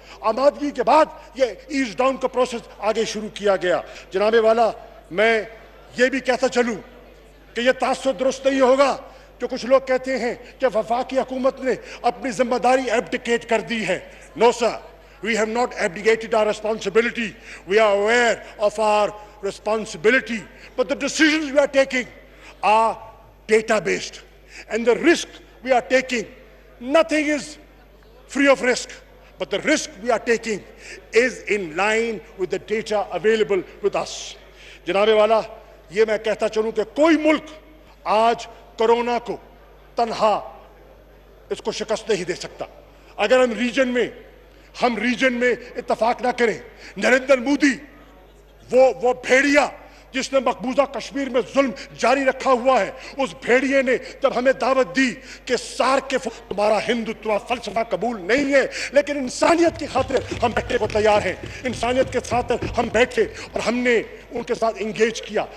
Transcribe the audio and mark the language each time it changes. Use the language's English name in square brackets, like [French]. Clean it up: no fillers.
[Urdu] آمادگی کے بعد یہ ایز ڈاؤن کا پروسیس آگے شروع کیا گیا. جناب والا, میں یہ بھی کہتا چلوں کہ یہ تاثر درست نہیں ہوگا جو کچھ لوگ کہتے ہیں کہ وفاقی حکومت نے اپنی ذمہ داری ایبڈیکیٹ کر دی ہے. [English] No sir, we have not abdicated our responsibility. We are aware of our responsibility. But the decisions we are taking are data-based. And the risk we are taking, nothing is free of risk. But the risk we are taking is in line with the data available with us. [Urdu] جناب والا, یہ میں کہتا چلوں کہ کوئی ملک آج corona کو تنہا اس کو شکست نہیں دے سکتا. اگر ہم ریجن میں اتفاق نہ کریں, نریندر مودی وہ بھیڑیا جس نے مقبوضہ کشمیر میں ظلم جاری رکھا ہوا ہے, اس بھیڑیے نے جب ہمیں دعوت دی کہ سارک کے تمہارا ہندوتوا فلسفہ قبول نہیں ہے لیکن انسانیت کی خاطر ہم بیٹھنے کو تیار ہیں, انسانیت کے ساتھ ہم بیٹھے اور ہم نے ان کے ساتھ انگیج کیا.